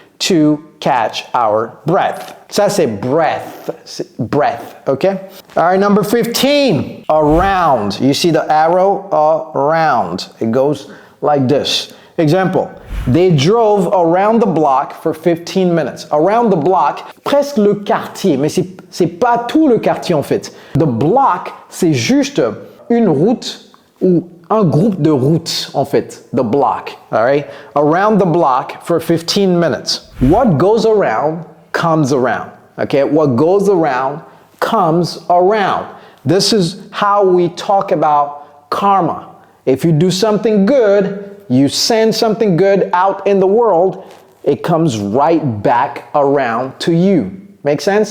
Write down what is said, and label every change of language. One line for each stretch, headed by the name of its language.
English: to catch our breath. Ça, c'est breath. Breath, okay? All right, number 15, around. You see the arrow? Around. It goes like this. Example, they drove around the block for 15 minutes.
French: Around the block, presque le quartier, mais c'est pas tout le quartier en fait. The block, c'est juste une route ou un groupe de routes en fait.
English: The block, all right? Around the block for 15 minutes. What goes around comes around, okay? What goes around comes around. This is how we talk about karma. If you do something good, you send something good out in the world, it comes right back around to you. Make sense?